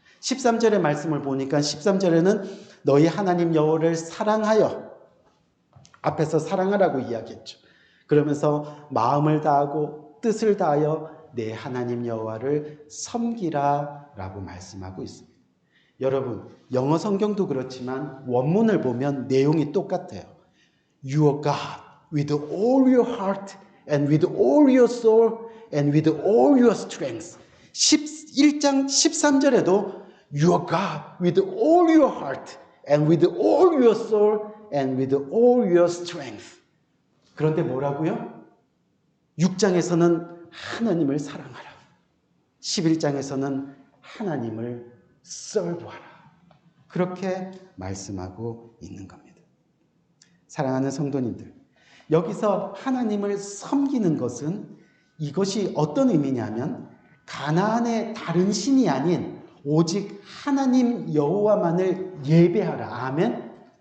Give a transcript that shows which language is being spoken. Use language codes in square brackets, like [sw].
[ko] 13절의 말씀을 보니까 13절에는 너희 하나님 여호와를 사랑하여, 앞에서 사랑하라고 이야기했죠. 그러면서 마음을 다하고 뜻을 다하여 내 하나님 여호와를 섬기라 라고 말씀하고 있습니다. 여러분, 영어 성경도 그렇지만 원문을 보면 내용이 똑같아요. [en] Your God with all your heart and with all your soul and with all your strength. [ko] 1장 13절에도 [en] Your God with all your heart and with all your soul and with all your strength. [ko] 그런데 뭐라고요? 6장에서는 하나님을 사랑하라. 11장에서는 하나님을 serve하라. 그렇게 말씀하고 있는 겁니다. 사랑하는 성도님들, 여기서 하나님을 섬기는 것은 이것이 어떤 의미냐면 가나안의 다른 신이 아닌 오직 하나님 여호와만을 예배하라. 아멘.